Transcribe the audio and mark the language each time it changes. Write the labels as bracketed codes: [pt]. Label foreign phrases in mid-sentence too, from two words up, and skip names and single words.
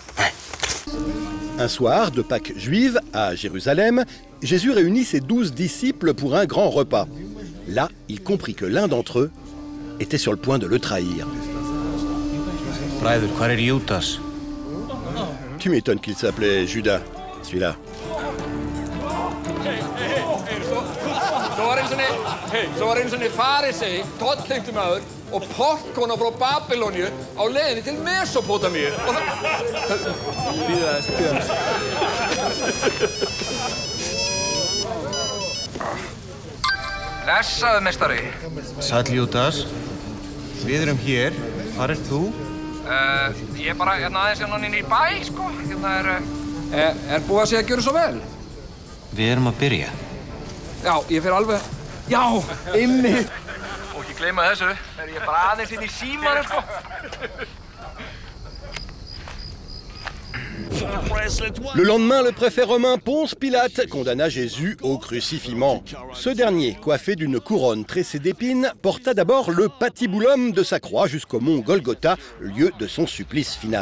[fr] Un soir de Pâques juive, à Jérusalem, Jésus réunit ses 12 disciples pour un grand repas. Là, il comprit que l'un d'entre eux était sur le point de le trahir. Tu m'étonnes qu'il s'appelait Judas, celui-là. [is] Svo var einu sinni farisei, tollheimtur maður og portkona frá Babylóníu á leiðinni til Mesópótamíu. Bíða þess. Blessaðu, meistari. Sæll Júdas. Við erum hér. Hvar ert þú? Ég er bara aðeins hérna inn í bæ, sko. Hérna Er búið að segja að gjöra svo vel? Við erum að byrja. Ja, ég fer alveg. Já, einmitt. Og ekki gleyma þessu, ég bara aðeins inn í símanum, sko. [fr] Le lendemain, le préfet romain Ponce Pilate condamna Jésus au crucifiement. Ce dernier, coiffé d'une couronne tressée d'épines, porta d'abord le patibulum de sa croix jusqu'au mont Golgotha, lieu de son supplice final.